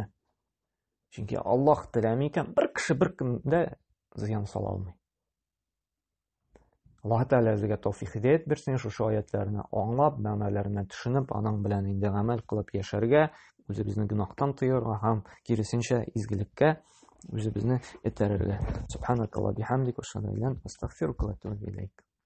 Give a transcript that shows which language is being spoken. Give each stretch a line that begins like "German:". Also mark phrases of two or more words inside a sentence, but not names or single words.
Tatar: Чөнки Аллаһ теләми икән, бер кеше беркем дә зыян сала алмый. Аллаһ Тәгалә безгә тәүфыйк хидayat бирсен, шушы аятларны аңлап, мәгънәләренә төшенеп, аның белән инде гамәл кылып яшәргә, үзебезне гөнаһтан тыярга һәм киресенчә изгелеккә үзебезне этәрергә.
Arabic: سبحانك اللهم وبحمدك وأشهد أن لا إله إلا أنت أستغفرك وأتوب إليك.